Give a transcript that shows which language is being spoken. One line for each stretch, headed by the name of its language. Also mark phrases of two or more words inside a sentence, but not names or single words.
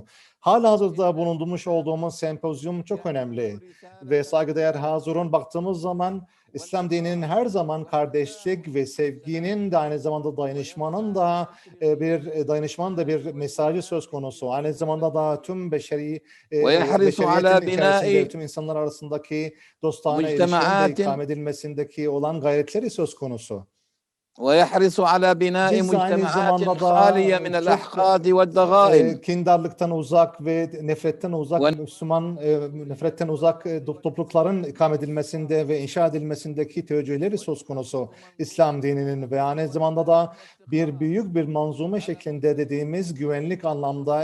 Turkish: Halihazırda bulunmuş olduğumuz sempozyum çok önemli ve saygıdeğer Hazirun, baktığımız zaman İslam dininin her zaman kardeşlik ve sevginin de aynı zamanda dayanışmanın da bir mesajı söz konusu. Aynı zamanda da tüm beşeriyetin içerisinde tüm insanlar arasındaki dostane ilişkilerin de ikame edilmesindeki olan gayretleri söz konusu.
Arabic: ويحرص على بناء
Turkish: Biz aynı
Arabic: مجتمعات
Turkish: zamanda
Arabic: خالية من
Turkish: da
Arabic: الأحقاد
Turkish: çok
Arabic: والضغائن
Turkish: kindarlıktan uzak ve nefretten uzak, Müslüman nefretten uzak toplulukların ikame edilmesinde ve inşa edilmesindeki teveccühleri söz konusu İslam dininin ve aynı zamanda da büyük bir manzume şeklinde dediğimiz güvenlik anlamda,